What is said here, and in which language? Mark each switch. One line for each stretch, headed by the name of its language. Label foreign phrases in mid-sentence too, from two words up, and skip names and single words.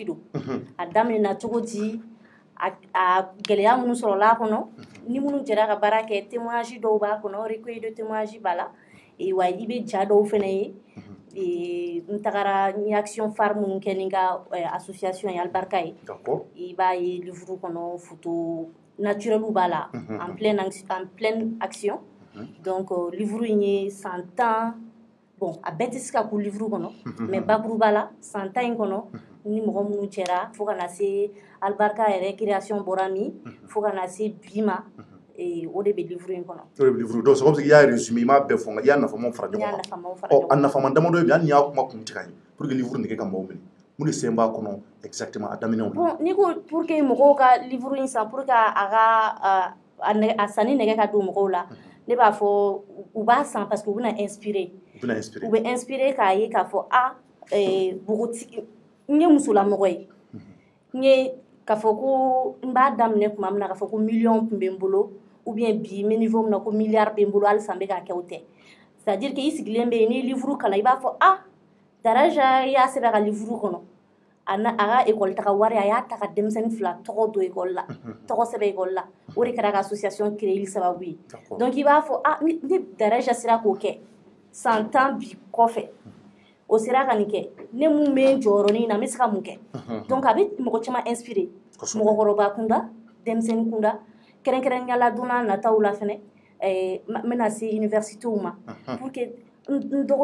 Bambara: don a daminɛna cogo di a gɛlɛya minnu sɔrɔla a kɔnɔ ni minnu jɛra ka baara kɛ témoignage dɔw b'a kɔnɔ
French: recueil de témoignage
Bambara: b'a la wa i bɛ ja dɔw fɛnɛ ye n tagara n ye
French: action phare
Bambara: minnu kɛ ni n ka association ye Albarka ye i b'a ye livre kɔnɔ
French: photo naturel
Bambara: b'a la
French: en pleine action
Bambara: donc livre in ye san 10 bon a bɛɛ tɛ se ka k'u livre kɔnɔ mais bakuruba la san 10 in kɔnɔ ni mɔgɔ minnu cɛra fo ka na se Albarka yɛrɛ création bɔra min fo ka na se bi ma o de bɛ livre in kɔnɔ. O de bɛ livre
French: donc c'est comme si
Bambara: i y'a résumé i m'a bɛɛ fɔ nka i y'a nafamaw fara ɲɔgɔn kan. A nafama damadɔ bɛ yen hali n'i y'a kuma kun tigɛ ye
French: pour que
Bambara: livre nege ka maaw minɛ mun de sen b'a kɔnɔ exactement a daminɛw la. bon n'i ko
French: pour que
Bambara: mɔgɔw ka livre in san
French: pour que
Bambara: a sanni nɛgɛ ka don mɔgɔw la ne b'a fɔ u b'a san
French: parce que
Bambara: u bɛna inspirer. U bɛ inspirer k'a ye k'a fɔ npogotigi n ye musolamɔgɔ ye n ye k'a fɔ ko n b'a daminɛ tuma min na k'a fɔ ko miliyɔn tun bɛ n bolo
French: ou bien
Bambara: bi n bɛ niveau min na ko miliyari bɛ n bolo halisa n bɛ k'a kɛ o tɛ
French: c'est à dire que
Bambara: i sigilen bɛ yen n'i ye livre kalan i b'a fɔ Daraja y'a sɛbɛn ka livre kɔnɔ a ka école taga wari a y'a ta ka denmisɛnnin 2 tɔgɔ don école la tɔgɔ sɛbɛn école la o de kɛra ka
French: association créer
Bambara: sababu ye donc i b'a fɔ ni Daraja sera k'o kɛ san 10 bi kɔfɛ o sera ka nin kɛ ne mun bɛ jɔyɔrɔnin na n bɛ se ka mun kɛ donc a bɛ mɔgɔ caman inspirer mɔgɔkɔrɔba kunda denmisɛnnin kunda kɛrɛnkɛrɛnnenya la don n'a nataw la fɛnɛ n bɛna se universitéw ma
French: pour que
Bambara: n